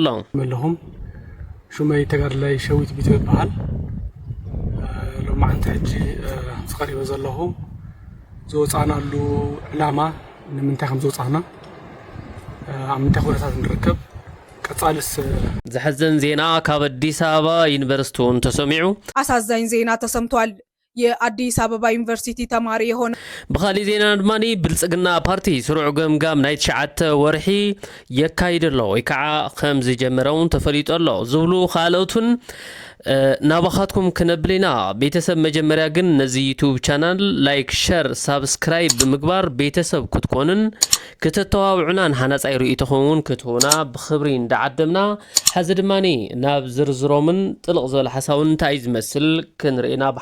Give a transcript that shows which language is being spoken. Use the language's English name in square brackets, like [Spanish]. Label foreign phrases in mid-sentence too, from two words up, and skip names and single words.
[Tigrinya] መለኹም ሹመይ ተጋድላይ ሸዊት ቢቶ ይበሃል ሎማዓንቲ ሕጂ ዝቐሪበ ዘለኹ ዝወፃናሉ ዕላማ ንምንታይ ከም ዝወፃና ኣብ ምንታይ ኩነታት ንርከብ ቀጻልስ ዝሕዝን ዜና ካብ አዲስ አበባ ዩኒቨርሲቲ ተሰሚዑ [Amharic] አሳዛኝ ዜና ተሰምቷል። የአዲስ አበባ ዩኒቨርሲቲ ተማሪ የሆነ [Tigrinya] በኻሊ ዜና ድማኒ ብልጽግና ፓርቲ ስሩዕ ገምጋም ናይ 9 ወርሒ የካይድሎ ወይ ከዓ ከም ዝጀመረውን ተፈሊጡ ኣሎ ዝብሉ ካልኦቱን ናባኻትኩም ክነብሊና ቤተሰብ መጀመሪያ ግን ነዚ [English] YouTube channel like share subscribe [Tigrinya] ብምግባር ቤተሰብ ክትኮኑን ክትተዋውዑናን ሓናጻይ ርእይቶኹምን ክትሆና ብኽብሪ እንዳዓደምና ሓዚ ድማኒ ናብ ዝርዝሮምን ጥልቕ ዝበለ ሓሳውን እንታይ ዝመስል ክንርኢና